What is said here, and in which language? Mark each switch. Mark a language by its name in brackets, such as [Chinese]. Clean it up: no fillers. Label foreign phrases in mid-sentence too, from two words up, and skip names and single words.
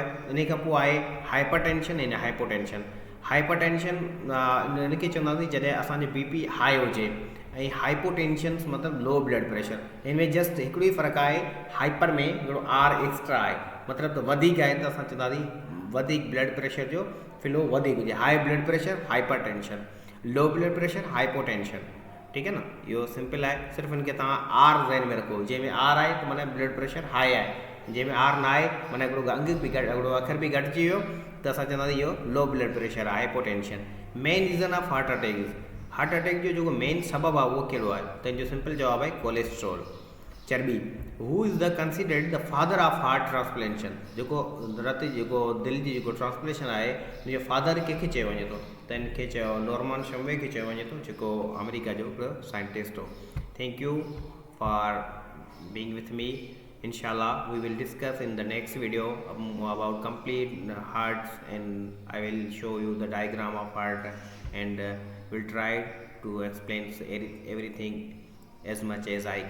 [Sindhi] इन खां पोइ आहे हाइपर टेंशन ऐं हाइपोटेंशन। हाइपर टेंशन इनखे चवंदासीं जॾहिं असांजो BP हाई हुजे, ऐं हाइपोटेंशन मतिलबु [English] low blood pressure. [Sindhi] हिन में जस्ट हिकिड़ो ई फ़र्क़ु आहे, हाइपर में हिकिड़ो R एक्स्ट्रा आहे, मतिलबु त वधीक आहे त असां चवंदासीं वधीक [English] blood pressure [Sindhi] जो फ्लो वधीक हुजे, [English] high blood pressure hyper tension, low blood pressure hypotension. [Sindhi] ठीकु आहे न, इहो सिंपल आहे, सिर्फ़ु हिनखे तव्हां R ज़हन में रखो, जंहिंमें R आहे त माना [English] blood pressure high [Sindhi] आहे, जंहिंमें R न आहे माना हिकिड़ो अंग बि हिकिड़ो अखर बि घटिजी वियो त असां चवंदासीं इहो [English] low blood pressure [Sindhi] आहे, हाइपोटेंशन। [English] main reason of heart attack is, heart attack [Sindhi] जो जेको मेन सबबु आहे उहो कहिड़ो आहे, त हिन जो सिंपल जवाबु आहे कोलेस्ट्रॉल, चर्बी। [English] who is the considered the father of heart transplantation, [Sindhi] जेको रत जेको दिलि जी जेको ट्रांसप्लेशन आहे हुनजो फादर कंहिंखे चयो वञे थो, त हिनखे चयो नॉर्मन शम्वे खे चयो वञे थो, जेको अमेरिका जो हिकिड़ो साइंटिस्ट हो। [English] thank you for being with me. Inshallah, we will discuss in the next video about complete hearts, and I will show you the diagram of heart, and will try to explain everything as much as I can.